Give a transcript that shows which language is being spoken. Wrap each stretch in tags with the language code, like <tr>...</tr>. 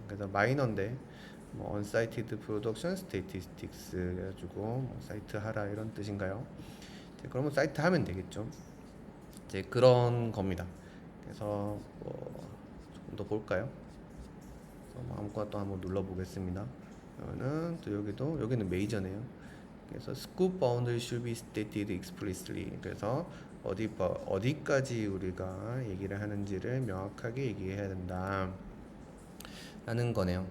<ko>그래서 마이너인데 뭐</ko> <en>uncited production statistics</en> <ko>해가지고 뭐 사이트 하라 이런 뜻인가요? 그러면 사이트 하면 되겠죠. 이제 그런 겁니다. 그래서 조금 더 볼까요? 뭐 아무거나 또 한번 눌러보겠습니다. 그러면은 또 여기는 메이저네요. 그래서</ko> <en>scope boundary should be stated explicitly.</en> <ko>그래서 어디까지 우리가 얘기를 하는지를 명확하게 얘기해야 된다 라는 거네요.</ko>